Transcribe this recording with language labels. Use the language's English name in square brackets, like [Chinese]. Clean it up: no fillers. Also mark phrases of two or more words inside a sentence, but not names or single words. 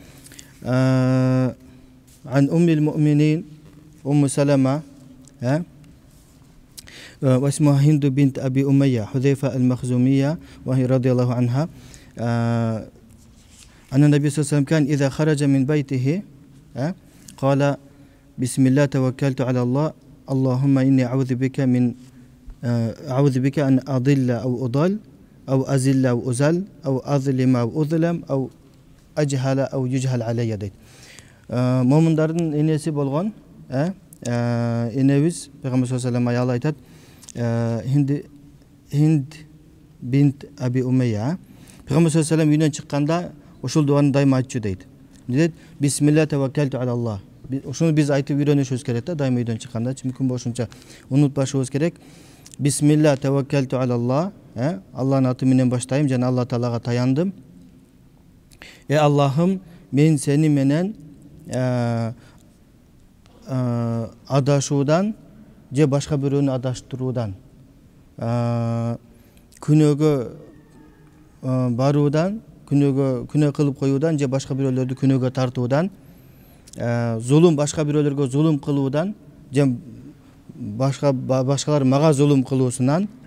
[Arabic] عن أم المؤمنين أم سلمة واسمها هند بنت أبي أمية حذيفة المخزومية وهي رضي الله عنها أن النبي صلى الله عليه وسلم كان إذا خرج من بيته قال بسم الله توكلت على الله اللهم إني أعوذ بك أن أضل أو أضل أو أزل أو أزل أو أظلم أو أظلم أو أجهل أو يجهل علي deydi. [Kyrgyz] Момундардын энеси болгон энебиз Пейгамбар [Arabic] صلى الله عليه وسلم [Kyrgyz] аял айтат, Hind bint Abi Umeyya. Peygamber [Arabic] صلى الله عليه وسلم [Kyrgyz] үйдөн чыкканда ошол дуаны дайыма айтчу дейт. Ne дейт? [Arabic] بسم الله توكلت على الله. [Kyrgyz] Ошону биз айтып үйрөнүшүбүз керек да, дайыма үйдөн чыкканда, мүмкүн болушунча унутпашыбыз керек. [Arabic] بسم الله توكلت على الله. [Kyrgyz] Алланын аты менен баштайм жана Алла Таалага таяндым. Аллахым, мен сени менен адашуудан же башка бирөөнү адаштыруудан, күнөөгө баруудан, күнөө кылып коюудан же башка бирөөлөрдү күнөөгө тартуудан, башка бирөөлөргө зулум кылуудан же башкалар мага зулум кылуусунан,